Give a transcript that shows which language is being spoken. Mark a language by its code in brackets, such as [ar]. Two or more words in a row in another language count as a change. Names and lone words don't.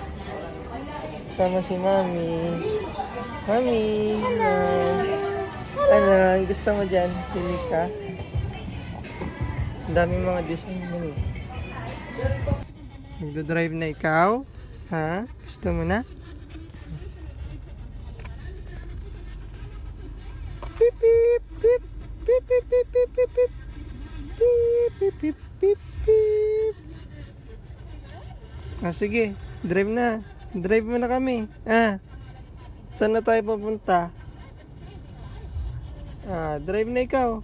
[tl] Sama si Mami. Mami, ano, gusto mo dyan? Pili ka? Ang daming mga design mo eh. Magdadrive na ikaw? Ha? Gusto mo na? Beep, beep, beep, beep, beep, beep, beep, beep, beep. Beep, beep, beep, beep, beep. Ah, sige. Drive na. Drive mo na kami. Ah. Saan na tayo pupunta? Ah, drive na ikaw.